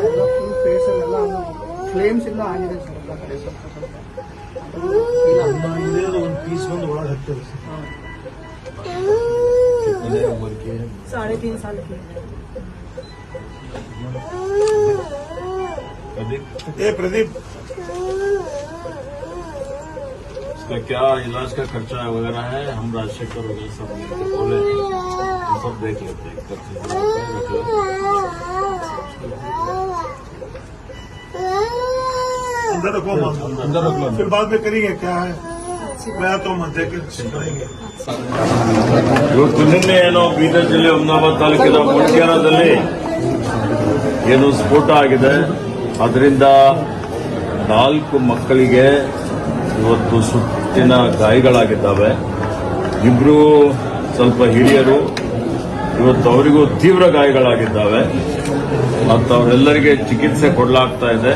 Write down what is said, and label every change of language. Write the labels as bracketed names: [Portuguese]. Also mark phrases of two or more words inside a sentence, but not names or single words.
[English] full face [Kannada] ಎಲ್ಲ ಫ್ಲೇಮ್ಸ್ ಎಲ್ಲ ಆಗಿದೆ ಸರ್ ಎಲ್ಲ ಕಡೆ ಸ್ವಲ್ಪ ಒಂದು ಪೀಸ್ ಬಂದು ಒಳಗೆ ಹತ್ತಿದೆ ಸರ್। [Hindi] 3.5 साल की प्रदीप इसका क्या इलाज का खर्चा वगैरह है, हम राजशेखर वगैरह सब बोले हम सब देख लेते हैं। अंदर रखो, अंदर रख लो, फिर बाद में करेंगे क्या है। मैं तो मत देखे [Kannada] ಇವತ್ತು ನಿನ್ನೆ ಏನೋ ಬೀದರ್ ಜಿಲ್ಲೆ ಹುಮ್ನಾಬಾದ್ ತಾಲೂಕಿನ ಮೊಳಕೆರಾದಲ್ಲಿ ಏನು ಸ್ಫೋಟ ಆಗಿದೆ, ಅದರಿಂದ 4 ಮಕ್ಕಳಿಗೆ ಇವತ್ತು ಸುಟ್ಟಿನ ಗಾಯಗಳಾಗಿದ್ದಾವೆ. 2 ಸ್ವಲ್ಪ ಹಿರಿಯರು, ಇವತ್ತು ಅವರಿಗೂ ತೀವ್ರ ಗಾಯಗಳಾಗಿದ್ದಾವೆ ಮತ್ತು ಅವರೆಲ್ಲರಿಗೆ ಚಿಕಿತ್ಸೆ ಕೊಡಲಾಗ್ತಾ ಇದೆ.